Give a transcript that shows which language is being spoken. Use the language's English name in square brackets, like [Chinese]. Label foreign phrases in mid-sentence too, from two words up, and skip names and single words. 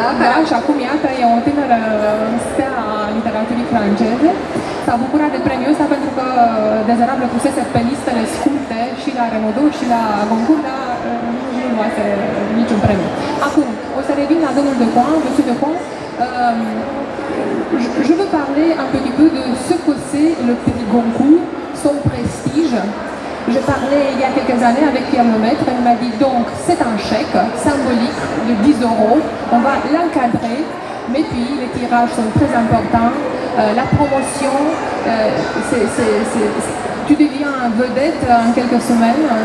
[Romanian] Da, și acum, iată, e o tânără stea a literaturii franceze. S-a bucurat de premiul ăsta pentru că Dezerablă pusese pe listele scurte și la Renaudot și la Goncourt, dar nu luase niciun premiu. Acum, o să revin la domnul Decoing, [French] monsieur Decoing. Je veux parler un petit peu de ce que c'est le prix Goncourt, son prestige. J'ai parlé il y a quelques années avec Pierre Lemaître, il m'a dit donc c'est un chèque symbolique de 10 €, on va l'encadrer, mais puis les tirages sont très importants, la promotion, tu deviens un vedette en quelques semaines.